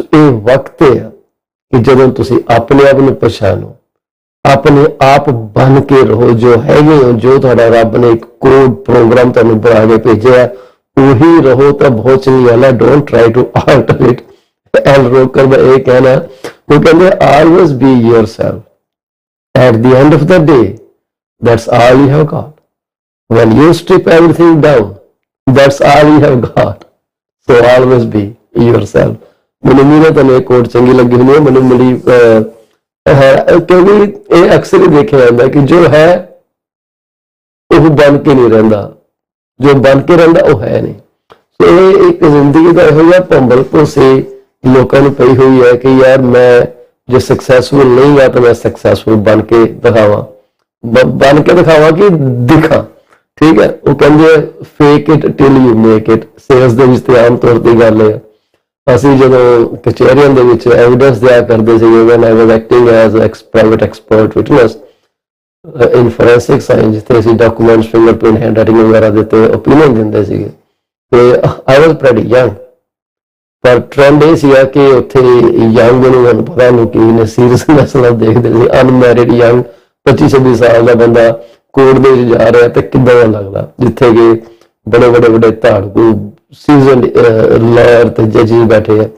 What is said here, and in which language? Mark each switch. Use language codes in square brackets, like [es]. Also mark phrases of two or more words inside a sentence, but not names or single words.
[pa] ਇਹ ਵਕਤ ਹੈ ਕਿ ਜਦੋਂ ਤੁਸੀਂ ਆਪਣੇ ਆਪ ਨੂੰ ਪਛਾਣੋ, ਆਪਣੇ ਆਪ ਬਣ ਕੇ ਰਹੋ ਜੋ ਹੈਗੇ ਹੋ, ਜੋ ਤੁਹਾਡਾ ਰੱਬ ਨੇ ਇੱਕ [en] code program [pa] ਤੁਹਾਨੂੰ ਬਣਾ ਕੇ ਭੇਜਿਆ, ਉਹੀ ਰਹੋ ਤਾਂ ਬਹੁਤ ਚੰਗੀ ਗੱਲ ਹੈ। [en] don't try to alter it. [pa] ਐਲ ਰੋਕਰ ਦਾ ਇਹ ਕਹਿਣਾ, ਉਹ ਕਹਿੰਦੇ [en] always be yourself. At the end of the day, that's all you have got. When you strip everything down, that's all you have got. So always be yourself. [pa] ਮੈਨੂੰ ਮੇਰਾ ਤਾਂ ਇਹ ਕੋਡ ਚੰਗੀ ਲੱਗੀ ਹੁੰਦੀ ਹੈ, ਮੈਨੂੰ ਮਿਲੀ ਹੈ, ਕਿਉਂਕਿ ਇਹ ਅਕਸਰ ਹੀ ਦੇਖਿਆ ਜਾਂਦਾ ਕਿ ਜੋ ਹੈ ਉਹ ਬਣ ਕੇ ਨਹੀਂ ਰਹਿੰਦਾ, ਜੋ ਬਣ ਕੇ ਰਹਿੰਦਾ ਉਹ ਹੈ ਨਹੀਂ। ਸੋ ਇਹ ਇੱਕ ਜ਼ਿੰਦਗੀ ਦਾ ਇਹੋ ਜਿਹਾ ਭੰਬਲ ਭੋਸੇ ਲੋਕਾਂ ਨੂੰ ਪਈ ਹੋਈ ਹੈ ਕਿ ਯਾਰ ਮੈਂ ਜੇ ਸਕਸੈਸਫੁਲ ਨਹੀਂ ਆ ਤਾਂ ਮੈਂ ਸਕਸੈਸਫੁਲ ਬਣ ਕੇ ਦਿਖਾਵਾਂ, ਬਣ ਕੇ ਦਿਖਾਵਾਂ ਕਿ ਦਿਖਾਂ। ਠੀਕ ਹੈ, ਉਹ ਕਹਿੰਦੇ [en] fake it till you make it. [pa] ਸੇਲਸ ਦੇ ਵਿੱਚ ਤੇ ਆਮ ਤੌਰ ਤੇ ਗੱਲ ਹੈ। ਅਸੀਂ ਜਦੋਂ ਕਚਹਿਰੀਆਂ ਦੇ ਵਿੱਚ ਐਵੀਡੈਂਸ ਦਿਆ ਕਰਦੇ ਸੀਗੇ, [en] when I was acting as a private expert witness in forensic science, [pa] ਜਿੱਥੇ ਅਸੀਂ ਡਾਕੂਮੈਂਟਸ, ਫਿੰਗਰਪ੍ਰਿੰਟ, [en] hand writing [pa] ਵਗੈਰਾ ਦੇ ਉੱਤੇ ਓਪੀਨੀਅਨ ਦਿੰਦੇ ਸੀਗੇ, ਤੇ [en] I was pretty young। [pa] ਪਰ ਟ੍ਰੈਂਡ ਇਹ ਸੀਗਾ ਕਿ ਉੱਥੇ ਯੰਗ ਨੂੰ ਪਤਾ ਲੋਕੀ ਨੇ ਸੀਰੀਅਸਨੈਸ ਨਾਲ ਦੇਖਦੇ ਸੀ। [en] unmarried young [pa] 25-26 ਸਾਲ ਦਾ ਬੰਦਾ ਕੋਰਟ ਦੇ ਵਿੱਚ ਜਾ ਰਿਹਾ ਤੇ ਕਿੱਦਾਂ ਦਾ ਲੱਗਦਾ, ਜਿੱਥੇ ਕਿ ਬੜੇ ਵੱਡੇ ਧਾੜੂ [en] seasoned lawyer [pa] ਤੇ ਜੱਜੀ ਬੈਠੇ ਆ।